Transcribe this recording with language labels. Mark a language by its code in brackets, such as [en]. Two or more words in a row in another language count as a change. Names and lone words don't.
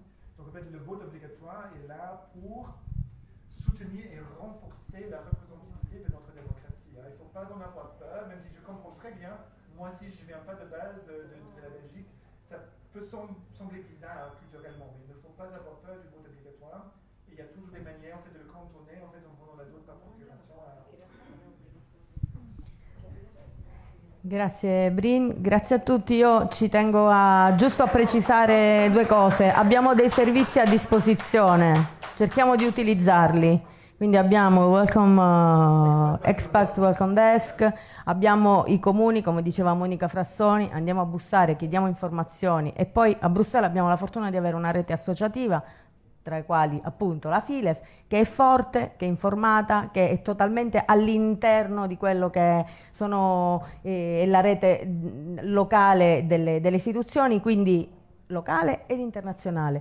[fr] Donc en fait, le vote obligatoire est là pour soutenir et renforcer la représentativité de notre démocratie. Il ne faut pas en avoir peur, même si je comprends très bien, moi si je ne viens pas de base de la Belgique, ça peut sembler bizarre culturellement, mais il ne faut pas avoir peur du vote obligatoire. Et il y a toujours des manières en fait, de le contourner en faisant la vote par procuration. [it] Grazie Brin, grazie a tutti. Io ci tengo giusto a precisare due cose. Abbiamo dei servizi a disposizione, cerchiamo di utilizzarli. Quindi abbiamo Welcome Expat Welcome Desk, abbiamo i comuni, come diceva Monica Frassoni, andiamo a bussare, chiediamo informazioni e poi a Bruxelles abbiamo la fortuna di avere una rete associativa, tra i quali appunto la FILEF, che è forte, che è informata, che è totalmente all'interno di quello che sono la rete locale delle istituzioni, quindi locale ed internazionale.